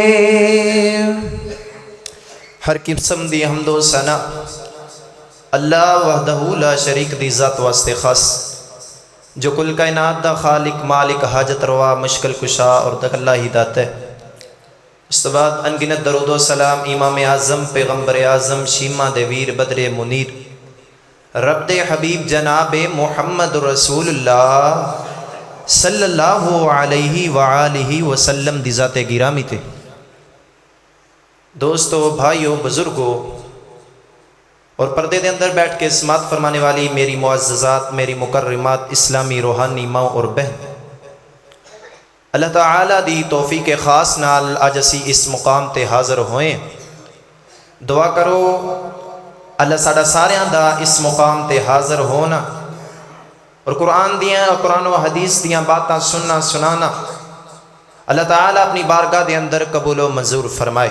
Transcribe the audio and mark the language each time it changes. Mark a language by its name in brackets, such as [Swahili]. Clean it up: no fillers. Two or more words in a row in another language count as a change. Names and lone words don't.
[Punjabi] ہر قسم دی حمد و ثنا [Arabic] الله وحده لا شريك [Punjabi] دی ذات واسطے خاص، جو کل کائنات دا خالق مالک حاجت روا مشکل کشا اور دخلا ہی داتا ہے. اس تو بعد ان گنت درود و سلام امام اعظم پیغمبر اعظم شیما دے ویر بدر منیر رب دے حبیب جناب محمد رسول اللہ [Arabic] صلى الله عليه وآله وسلم [Punjabi] دی ذات گرامی تھے. [Urdu] دوستوں، بھائیوں، بزرگوں اور پردے کے اندر بیٹھ کے سماعت فرمانے والی میری معززات، میری مکرمات اسلامی روحانی ماں اور بہن, [Punjabi] اللہ تعالیٰ دی توفیق خاص نال اج اسی اس مقام تے حاضر ہوئے. دعا کرو اللہ ساڈا ساریاں دا اس مقام تے حاضر ہونا اور قرآن دیاں قرآن و حدیث دیاں باتاں سننا سنانا اللہ تعالیٰ اپنی بارگاہ دے اندر قبول و منظور فرمائے.